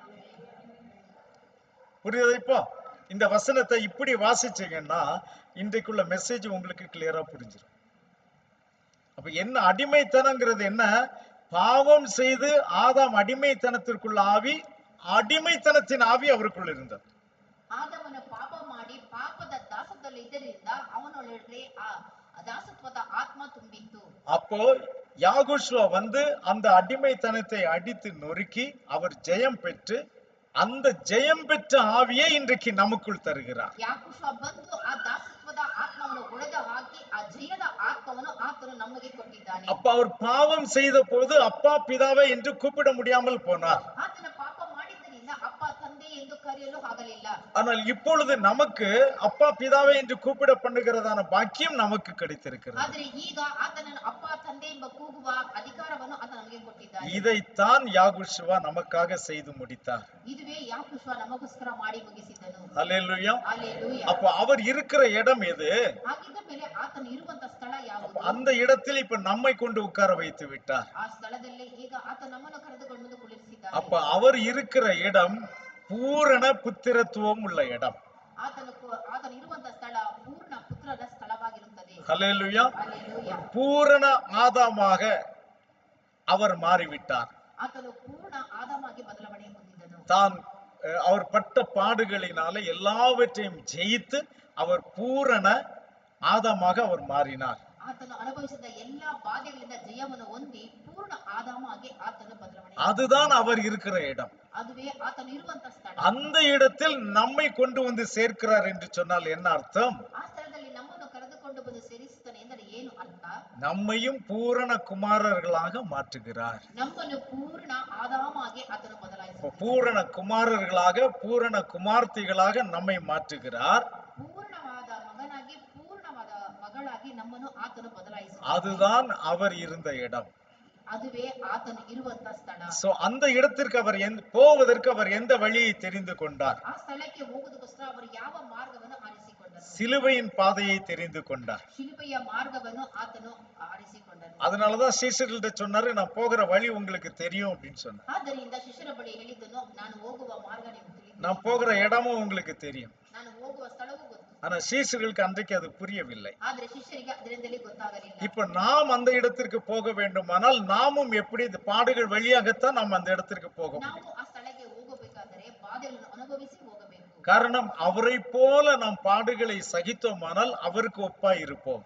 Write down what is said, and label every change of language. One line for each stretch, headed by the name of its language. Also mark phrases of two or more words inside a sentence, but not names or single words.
Tamil: புரியுதா? இப்போ இந்த வசனத்தை இப்படி வாசிச்சீங்கன்னா இன்றைக்குள்ள மெசேஜ் உங்களுக்கு கிளியரா புரிஞ்சிடும். அப்ப என்ன அடிமைத்தனங்கிறது என்ன? பாவம் செய்து ஆதாம் அடிமைத்தனத்திற்குள்ள ஆவி, அடிமைத்தனத்தின் ஆவி அவருக்குள்ள இருந்தது.
Kannada: ಆದಾಮನ ಪಾಪ ಮಾಡಿ ಪಾಪದ ದಾಸತ್ವದಲ್ಲಿ ಇದ್ದರಿಂದ ಅವನೊಳಗೆ ಆ ದಾಸತ್ವದ ಆತ್ಮ ತುಂಬಿತ್ತು.
Tamil: அப்போ யாகோஷுவா வந்து அந்த அடிமைத்தனத்தை அடித்து நொறுக்கி அவர் ஜெயம் பெற்று அந்த ஜெயம் பெற்ற ஆவியை இன்றைக்கு நமக்குள் தருகிறார்.
Kannada: ಯಾಕೋಷುವ ಬಂದು ಆ ದಾಸತ್ವದ ಆತ್ಮವನ್ನು ಒಡೆದು ಹಾಕಿ ಆ ಜಯದ ಆತ್ಮವನ್ನು ಆತನು ನಮಗೆ ಕೊಟ್ಟಿದ್ದಾನೆ.
Tamil: அப்ப அவர் பாவம் செய்த போது அப்பா பிதாவே என்று கூப்பிட முடியாமல் போனார்.
Kannada: ಆತನ ಪಾಪ ಮಾಡಿದ್ದರಿಂದ ಅಪ್ಪ ತಂದೆ ಎಂದು ಕರೆಯಲು ಆಗಲಿಲ್ಲ.
Tamil: ஆனால் இப்பொழுது நமக்கு அப்பா பிதாவே என்று கூப்பிட பண்ணுகிறதான பாக்கியம் நமக்கு கிடைத்திருக்கிறது.
Kannada: ಆದರೆ ಈಗ ಆತನನ್ನು ಅಪ್ಪ ತಂದೆ ಎಂಬ ಕೂಗುವ ಅಧಿಕಾರವನ್ನು ಆತ ನಮಗೆ ಕೊಟ್ಟಿದ್ದಾನೆ.
Tamil: இதைத்தான் யாகோஷுவா நமக்காக செய்து முடித்தார்.
Kannada: ಇದುವೇ ಯಾಕೋಷುವ ನಮಗೋಸ್ಕರ ಮಾಡಿ ಮುಗಿಸಿದನು.
Tamil: ஹல்லேலூயா.
Kannada: ಹಲ್ಲೆಲೂಯಾ.
Tamil: அப்ப அவர் இருக்கிற இடம் எது?
Kannada: ಹಾಗಿದ್ದ ಮೇಲೆ ಆತನು ಇರುವಂತ ಸ್ಥಳ ಯಾವುದು?
Tamil: அந்த இடத்தில் இப்ப நம்மை கொண்டு உட்கார வைத்து விட்டார்.
Kannada: ಆ ಸ್ಥಳದಲ್ಲಿ ಈಗ ಆತ ನಮ್ಮನ್ನು ಕರೆದುಕೊಂಡು ಕುಳ್ಳಿರಿಸಿದ್ದಾನೆ.
Tamil: அப்ப அவர் இருக்கிற இடம் பூரண புத்திரத்துவம் உள்ள இடம்.
Kannada: ಆತನು ಇರುವಂತ ಸ್ಥಳ ಪೂರ್ಣ ಪುತ್ರರ ಸ್ಥಳವಾಗಿರುತ್ತದೆ.
Tamil: ஹல்லேலூயா.
Kannada: ಹಲ್ಲೆಲೂಯಾ.
Tamil: பூரண ஆதாமாக அவர் மாறிவிட்டார்.
Kannada: ಆತನು ಪೂರ್ಣ ಆದಾಮಾಗಿ ಬದಲಾವಣೆ ಹೊಂದಿದನು.
Tamil: தான் அவர் பட்ட பாடுகளினால எல்லாவற்றையும் ஜெயித்து அவர் பூரண ஆதாமாக அவர் மாறினார்.
Kannada: ಆತನು ಅನುಭವಿಸಿದ ಎಲ್ಲಾ ಬಾಧೆಗಳಿಂದ ಜಯವನ್ನು ಹೊಂದಿ ಪೂರ್ಣ ಆದಾಮಾಗಿ ಆತನು ಬದಲಾವಣೆ.
Tamil: அதுதான் அவர் இருக்கிற இடம்.
Kannada: ಅದುವೇ ಆತನು ಇರುವಂತ ಸ್ಥಳ.
Tamil: அந்த இடத்தில் நம்மை கொண்டு வந்து சேர்க்கிறார் என்று சொன்னால் என்ன அர்த்தம்?
Kannada: ಆ ಸ್ಥಳದಲ್ಲಿ ನಮ್ಮನ್ನು ಕರೆದುಕೊಂಡು ಬಂದು ಸೇರಿಸುತ್ತಾನೆ ಎಂದರೆ ಏನು ಅರ್ಥ?
Tamil: நம்மையும் பூரண குமாரர்களாக மாற்றுகிறார்.
Kannada: ನಮ್ಮನ್ನು ಪೂರ್ಣ ಆದಾಮಾಗಿ ಆತನು ಬದಲಾಯಿಸುತ್ತಾನೆ.
Tamil: பூரண குமாரர்களாக பூரண குமார்த்திகளாக நம்மை மாற்றுகிறார்.
Kannada: ಪೂರ್ಣವಾದ ಮಗನಾಗಿ ಪೂರ್ಣವಾದ ಮಗಳಾಗಿ ನಮ್ಮನ್ನು ಆತನು ಬದಲಾಯಿಸುತ್ತಾನೆ.
Tamil: அதுதான் அவர் இருந்த இடம்.
Kannada: ಅದುವೇ ಆತನು ಇರುವಂತ ಸ್ಥಳ.
Tamil: சோ அந்த இடத்திற்கு அவர் போவதற்கு அவர் எந்த வழியை தெரிந்து கொண்டார்?
Kannada: ಆ ಸ್ಥಳಕ್ಕೆ ಹೋಗುವುದಕ್ಕೋಸ್ಕರ ಅವರು ಯಾವ ಮಾರ್ಗವನ್ನು ಆರಿಸಿಕೊಂಡರು?
Tamil: சிலுவையின் பாதையை தெரிந்து கொண்டார்.
Kannada: ಶಿಲುಬೆಯ ಮಾರ್ಗವನ್ನು ಆತನು ಆರಿಸಿಕೊಂಡನು.
Tamil: அதனாலதான் சீஷர்கள்ட்ட சொன்னாரு, நான் போகிற வழி உங்களுக்கு தெரியும் அப்படின்னு சொன்னார்.
Kannada: ಆದ್ದರಿಂದ ಶಿಷ್ಯರ ಬಳಿ ಹೇಳಿದ್ದನು, ನಾನು ಹೋಗುವ ಮಾರ್ಗ ನಿಮಗೆ ತಿಳಿದಿದೆ,
Tamil: நான் போகிற இடமும் உங்களுக்கு தெரியும்.
Kannada: ನಾನು ಹೋಗುವ ಸ್ಥಳವೂ ಗೊತ್ತು.
Tamil: ஆனா சீஷர்களுக்கு அன்றைக்கு அது புரியவில்லை.
Kannada: ಆದರೆ ಶಿಷ್ಯರಿಗೆ ಅದರಿಂದಲೇ ಗೊತ್ತಾಗಲಿಲ್ಲ.
Tamil: இப்ப நாம் அந்த இடத்திற்கு போக வேண்டுமானால் நாமும் எப்படி இந்த பாடுகள் வழியாகத்தான் நாம் அந்த இடத்திற்கு போக முடியும்.
Kannada: ನಾವು ಆ ಸ್ಥಳಕ್ಕೆ ಹೋಗಬೇಕಾದರೆ ಬಾಧೆಗಳನ್ನು ಅನುಭವಿಸಿ ಹೋಗಬೇಕು.
Tamil: காரணம், அவரை போல நாம் பாடுகளை சகித்தோமானால் அவருக்கு ஒப்பாய் இருப்போம்.